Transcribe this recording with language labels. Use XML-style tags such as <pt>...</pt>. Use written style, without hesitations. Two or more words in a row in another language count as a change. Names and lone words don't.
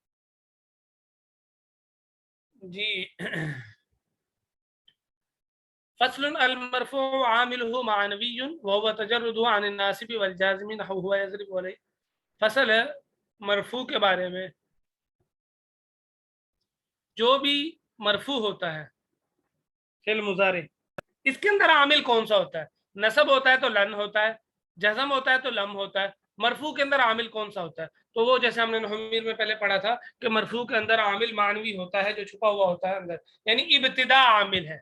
<ar>جی فصلٌ المرفوع عامله معنويٌّ وهو التجرد عن الناصب والجازم نحو هو يضرب عليه.</ar> <hi>फसल है मरफू के बारे में, जो भी मरफू होता है</hi> <ar>في المضارع,</ar> <hi>इसके अंदर आमिल कौन सा होता है? नसब होता है तो लन होता है, जज़म होता है तो लम होता है। मरफू के अंदर आमिल कौन सा होता है? तो वो जैसे हमने नुहमीर में पहले पढ़ा था कि मरफू के अंदर आमिल मानवी होता है, जो छुपा हुआ होता है अंदर, यानी इब्तिदा आमिल है।</hi>